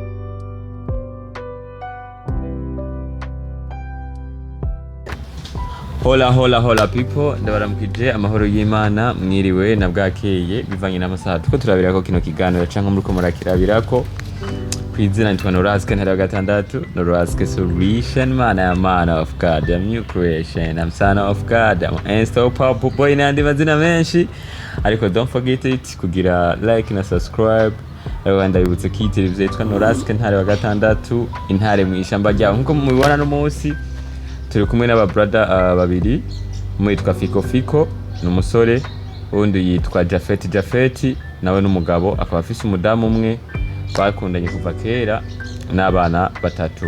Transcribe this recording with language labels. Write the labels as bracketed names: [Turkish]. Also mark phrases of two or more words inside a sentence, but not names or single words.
[Rundi] Hola people ndabaramukije amahoro y'Imana mwiriwe na bwakeye bivanye n'amasaha tuko turabira ko kino kiganiro canke muri ko murakirabirako kwizina nitwa Noraske ntara gatandatu Noraske [English] solution man of God I'm new creation I'm son of God I'm unstoppable [Rundi] boy n'andi mazina menshi ariko [English] don't forget it [Rundi] kugira like na subscribe wenda bibutse kitirize yitwa Noraske ntara gatandatu intare mu ishamba ryaho nkuko mubibona no munsi turi kumwe n'aba brother babiri umwe yitwa Fico n'umusore undi yitwa Jafeti nawe n'umugabo akaba afise umudamu umwe bakundanye kuva kera n'abana batatu